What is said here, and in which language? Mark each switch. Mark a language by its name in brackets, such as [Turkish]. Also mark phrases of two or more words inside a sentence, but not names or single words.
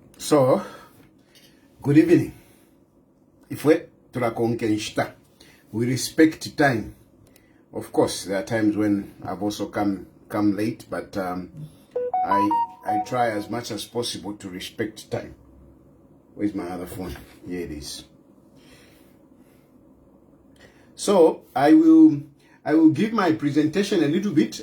[English] So, good evening. [Bemba] Ifwe turakonke nshita. [English] We respect time. Of course, there are times when I've also come late, but I try as much as possible to respect time. Where's my other phone? Here it is. So I will give my presentation a little bit.